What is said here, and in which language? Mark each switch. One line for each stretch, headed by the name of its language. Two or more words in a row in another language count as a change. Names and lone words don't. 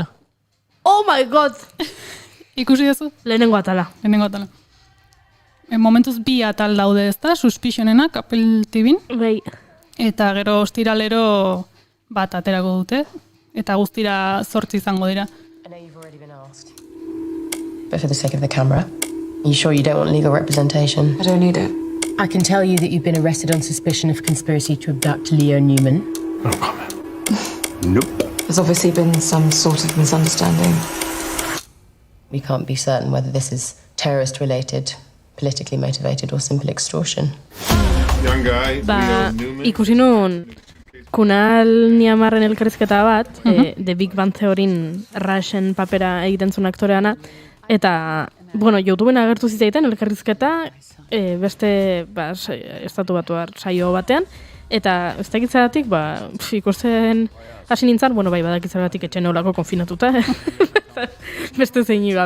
English: Oh my god!
Basque: Ikusi duzu? Lehenengo atala. Momentuz 2 atal daude ez da, Suspicionenak Apple TV-n. Bai. Eta gero ostiralero bat aterako dute, eta guztira 8 izango dira.
English: But for the sake of the camera, are you sure you don't want legal representation? I don't need it. I can tell you that you've been arrested on suspicion of conspiracy to abduct Leo Newman. No comment. Nope. There's obviously been some sort of misunderstanding. We can't be certain whether this is terrorist-related, politically motivated, or simple extortion. Young guy, Leo Newman.
Basque: Ikusi nun Kunal Niamarren elkarrizketa bat, The Big Bang Theoryn Rushen papera egiten zuen aktoreana, eta, bueno, YouTubeen agertu zitzaiten elkarrizketa beste estatu batuar saio batean, eta ez dakitzagatik, ikusten hasi nintzen, bueno, badakitzagatik etxen olako konfinatuta, beste zeini gabe.